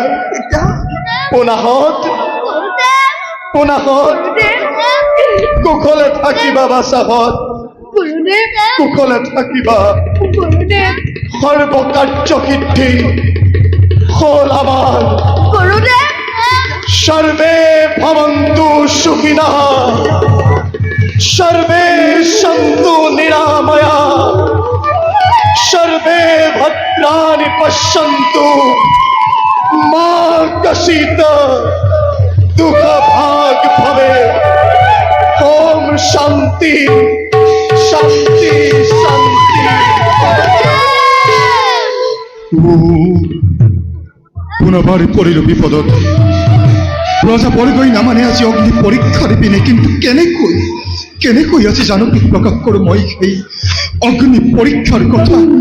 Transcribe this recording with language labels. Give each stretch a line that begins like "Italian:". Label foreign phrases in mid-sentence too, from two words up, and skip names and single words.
Assamese: পিতা পুনাহত পুনাহত কুশলে থাকিবা বাচাহত, কুশলে থাকিবা। সৰ্বকাৰ্য সিদ্ধি হল আমাৰ।
Sanskrit: সর্বে ভবন্তু সুখিনঃ, সর্বে সন্তু নিরাময়া, সর্বে ভদ্রাণি পশ্যন্তু, মা কশিত দুঃখ ভাগ ভবে। ওম শান্তি শান্তি শান্তি।
Assamese: পুনবাৰ পৰিলো বিপদত। ৰজা বৰগৈ নামানে আজি অগ্নি পৰীক্ষাৰ পিনে, কিন্তু কেনেকৈ আজি জানকীক প্ৰকাশ কৰোঁ মই সেই অগ্নি পৰীক্ষাৰ কথা।